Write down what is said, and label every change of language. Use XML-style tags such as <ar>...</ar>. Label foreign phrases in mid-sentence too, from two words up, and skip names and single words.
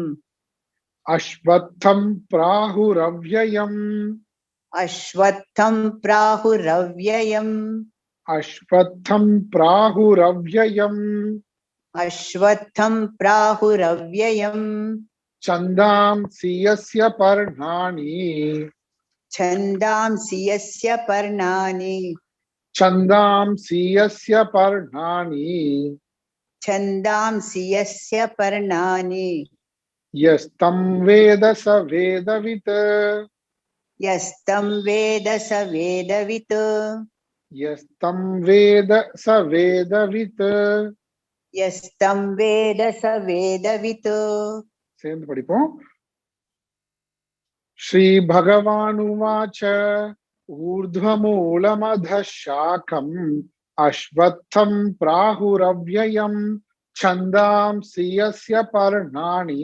<sa>अश्वत्थं प्राहुरव्ययम्. अश्वत्थं प्राहुरव्ययम्. अश्वत्थं प्राहुरव्ययम्. अश्वत्थं प्राहुरव्ययम्. छन्दांसि यस्य पर्णानि. छन्दांसि यस्य पर्णानि. छन्दांसि यस्य पर्णानि. छन्दांसि यस्य पर्णानि. यस्तं वेद स वेदवित्. यस्तं वेद स वेदवित्. यस्तं वेद स वेदवित्. यस्तं वेद स वेदवित्.</sa> <ta>சேர்ந்து படிப்போம்.</ta> <sa>श्री भगवानुवाच. ऊर्ध्वमूलमधः शाखम्. अश्वत्थं प्राहुरव्ययम्. छन्दांसि यस्य पर्णानि.</sa>